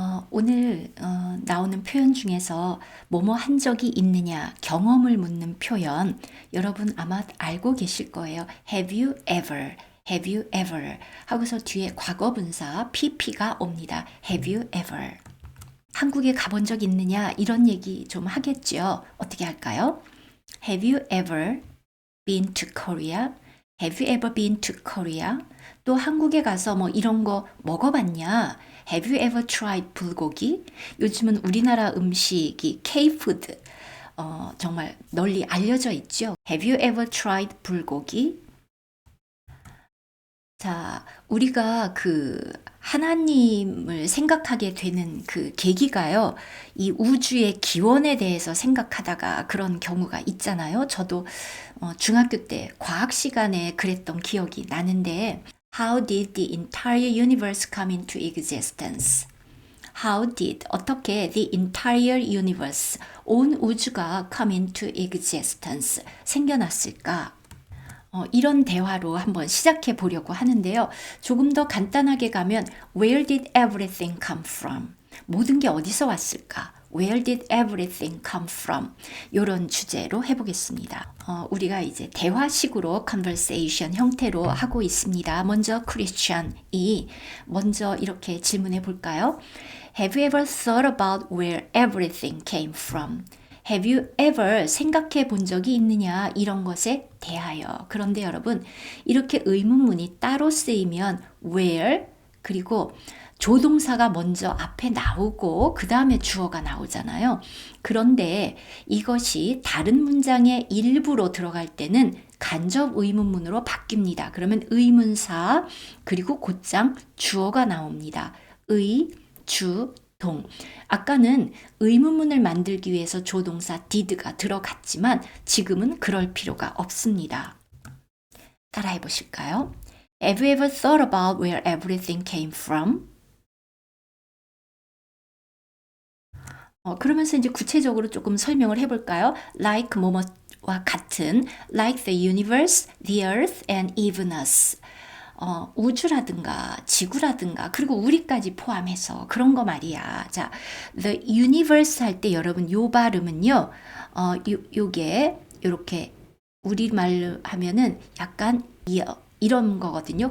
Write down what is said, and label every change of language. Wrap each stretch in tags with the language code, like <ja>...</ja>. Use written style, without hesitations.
<ko>오늘 나오는 표현 중에서 뭐뭐 한 적이 있느냐 경험을 묻는 표현 여러분 아마 알고 계실 거예요.</ko> <en>Have you ever? Have you ever?</en> <ko>하고서 뒤에 과거분사 pp가 옵니다.</ko> <en>Have you ever?</en> <ko>한국에 가본 적 있느냐 이런 얘기 좀 하겠죠. 어떻게 할까요?</ko> <en>Have you ever been to Korea? Have you ever been to Korea?</en> <ko>또 한국에 가서 뭐 이런 거 먹어봤냐?</ko> <en>Have you ever tried 불고기?</en> <ko>요즘은 우리나라 음식이 K-food 정말 널리 알려져 있죠.</ko> <en>Have you ever tried 불고기?</en> <ko>자, 우리가 하나님을 생각하게 되는 그 계기가요, 이 우주의 기원에 대해서 생각하다가 그런 경우가 있잖아요. 저도 중학교 때 과학 시간에 그랬던 기억이 나는데,</ko> <en>How did the entire universe come into existence? How did,</en> <ko>어떻게</ko> <en>the entire universe,</en> <ko>온 우주가</ko> <en>come into existence,</en> <ko>생겨났을까? 이런 대화로 한번 시작해 보려고 하는데요. 조금 더 간단하게 가면</ko> <en>Where did everything come from?</en> <ko>모든 게 어디서 왔을까?</ko> <en>Where did everything come from?</en> <ko>이런 주제로 해보겠습니다. 우리가 이제 대화식으로 conversation 형태로 하고 있습니다. 먼저 Christian이 먼저 이렇게 질문해 볼까요?</ko> <en>Have you ever thought about where everything came from? Have you ever</en> <ko>생각해 본 적이 있느냐 이런 것에 대하여. 그런데 여러분 이렇게 의문문이 따로 쓰이면 where 그리고 조동사가 먼저 앞에 나오고 그 다음에 주어가 나오잖아요. 그런데 이것이 다른 문장의 일부로 들어갈 때는 간접 의문문으로 바뀝니다. 그러면 의문사 그리고 곧장 주어가 나옵니다. 의, 주, 동. 아까는 의문문을 만들기 위해서 조동사 did가 들어갔지만 지금은 그럴 필요가 없습니다. 따라해 보실까요?</ko> <en>Have you ever thought about where everything came from?</en> <ko>그러면서 이제 구체적으로 조금 설명을 해볼까요?</ko> <en>Like</en> <ko>뭐뭐와 같은,</ko> <en>like the universe, the earth, and even us.</en> <ko>우주라든가 지구라든가 그리고 우리까지 포함해서 그런 거 말이야. 자, the universe 할 때 여러분 요 발음은요. 요게 이렇게 우리말로 하면은 약간 이런 거거든요.</ko>